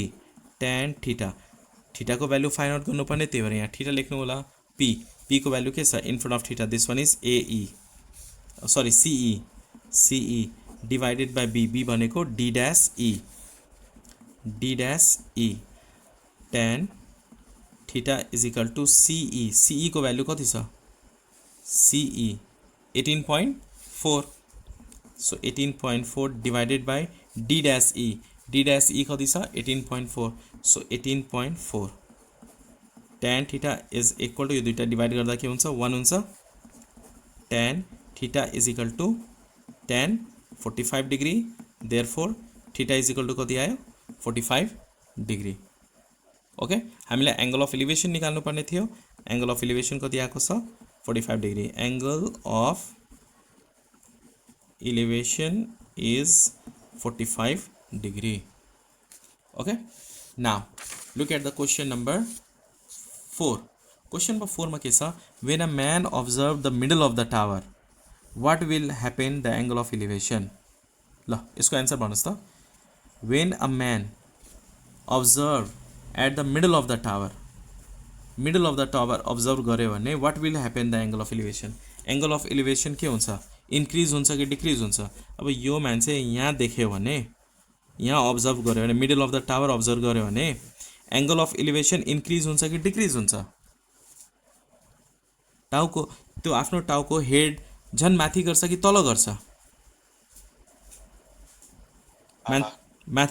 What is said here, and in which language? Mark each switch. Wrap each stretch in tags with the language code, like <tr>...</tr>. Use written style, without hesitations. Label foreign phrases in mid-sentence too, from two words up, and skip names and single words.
<en>tan theta,</en> <ne>थीटा को भ्यालु</ne> <en>find out</en> <ne>गर्नुपर्ने, त्यही भएर यहाँ थीटा लेख्नु होला।</ne> <en>पी, पी</en> <ne>को भ्यालु के छ,</ne> <en>in front of theta this one is AE, sorry CE, CE divided by B, बी भनेको D dash E, D dash E. tan theta is equal to CE, CE</en> <ne>को भ्यालु कति छ,</ne> <en>सीई 18.4। so 18.4 divided by D dash E, D dash E</en> <ne>कति छ</ne> <en>18.4। so 18.4 tan theta is equal to,</en> <ne>यो दुईटा डिभाइड गर्दा के हुन्छ, 1 हुन्छ।</ne> <en>tan theta is equal to tan 45 degree, therefore theta is equal to</en> <ne>कति आयो,</ne> <en>45 डिग्री।</en> <ne>ओके, हामीले</ne> <en>angle of elevation</en> <ne>निकाल्नु पर्ने थियो।</ne> <en>angle of elevation</en> <ne>कति आएको छ, 45 डिग्री।</ne> <en>angle of elevation is 45 degree. okay, now look at the question number 4. question number</en> <ne>4 में के छ,</ne> <en>when a man observe the middle of the tower what will happen the angle of elevation.</en> <ne>ल यसको आन्सर भन्नुस् त।</ne> <en>when a man observe at the middle of the tower, middle of the tower</en> <ne>ऑब्जर्व गर्यो भने</ne> <en>what will happen the angle of elevation. angle of elevation</en> <ne>के हुन्छ, इन्क्रिज हुन्छ कि डिक्रिज हुन्छ। अब यो मान्छे यहाँ देख्यो भने, यहाँ ऑब्जर्व गर्यो भने,</ne> <en>middle of the tower</en> <ne>ऑब्जर्व गर्यो भने</ne> <en>angle of elevation</en> <ne>इन्क्रिज हुन्छ कि डिक्रिज हुन्छ। टाउको, त्यो आफ्नो टाउको हेड झन् माथि गर्छ कि तल गर्छ, माथि।</ne>